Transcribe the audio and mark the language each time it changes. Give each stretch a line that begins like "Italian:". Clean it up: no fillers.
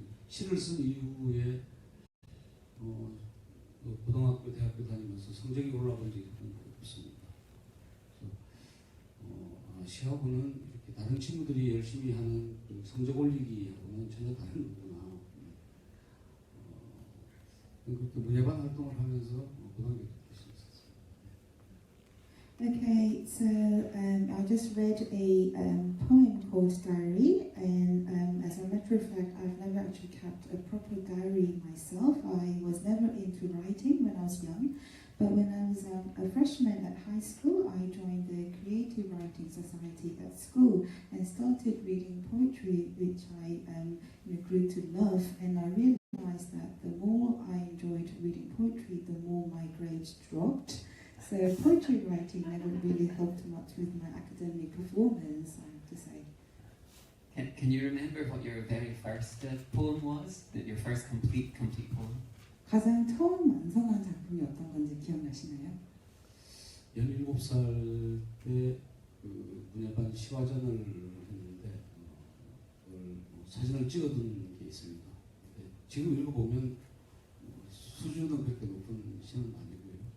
Korean: 시를 쓴 이후에 고등학교, 대학교 다니면서 성적이 올라간 적이 한 번도 없습니다. 그래서 시하고는 이렇게 다른 친구들이 열심히 하는 그 성적 올리기하고는 전혀 다른 거구나. 그렇게 문예반 활동을 하면서 고등학교 때 시작했습니다.
English: Okay, so I just read a poem called Diary, and as a matter of fact, I've never actually kept a proper diary myself. I was never into writing when I was young, but when I was a freshman at high school, I joined the Creative Writing Society at school and started reading poetry, which I grew to love, and I realized that the more I enjoyed reading poetry, the more my grades dropped. So poetry writing never really helped much with my academic performance, I have to say. Can you remember what your very first poem was? Your first complete poem?
Korean: 가장 처음 완성한 작품이 어떤 건지 기억나시나요? 17살 때 그 문예반 시화전을 했는데 그걸 사진을 찍어둔 게 있습니다. 지금 읽어보면 수준은 그렇게 높은 시는 아니고요.